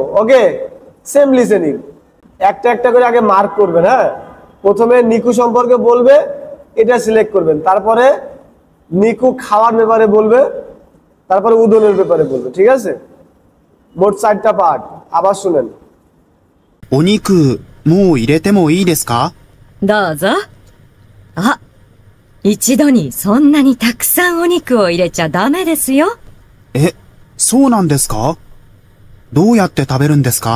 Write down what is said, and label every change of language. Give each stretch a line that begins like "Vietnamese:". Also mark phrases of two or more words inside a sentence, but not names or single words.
Bangla: ওকে, সেম লিসেনিং, একটা একটা করে আগে মার্ক করবেন। হ্যাঁ, প্রথমে নিকু সম্পর্কে বলবে, এটা সিলেক্ট করবেন, তারপরে নিকু খাওয়ার ব্যাপারে বলবে, তারপরে উদনের ব্যাপারে বলবে। ঠিক আছে, মোট 4টা পার্ট। আবার শুনেন।
Japanese: お肉、もう入れてもいいですか？どうぞ。あ、一度にそんなにたくさんお肉を入れちゃダメですよ。え、そうなんですか？どうやって食べるんですか？